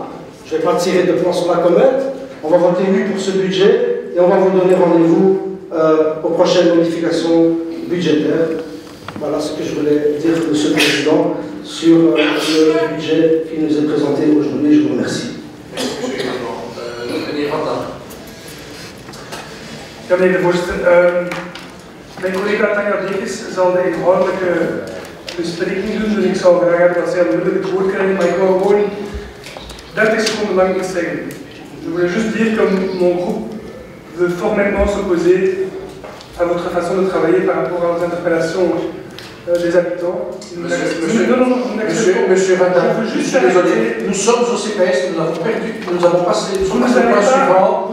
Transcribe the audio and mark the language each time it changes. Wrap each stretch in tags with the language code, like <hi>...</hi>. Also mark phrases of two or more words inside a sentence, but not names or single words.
<fr>Je ne vais pas tirer de plan sur la comète. On va voter oui pour ce budget et on va vous donner rendez-vous aux prochaines modifications budgétaires. Voilà ce que je voulais dire, Monsieur le Président, sur le budget qui nous est présenté aujourd'hui. Je vous remercie. Merci, Monsieur le Président.</fr> <nl>Meneer Van Dam. Ja, meneer de voorzitter. Mijn collega Tanja Dekes zal de inhoudelijke bespreking doen, dus ik zou graag hebben dat zij onmiddellijk het woord krijgen, maar ik wil gewoon 30 seconden lang iets zeggen.</nl> <fr>Je voulais juste dire que mon groupe veut formellement s'opposer à votre façon de travailler par rapport aux interpellations des habitants. Monsieur Vadin, je suis désolé, nous sommes au CPS, nous avons perdu, nous avons passé au point suivant.</fr>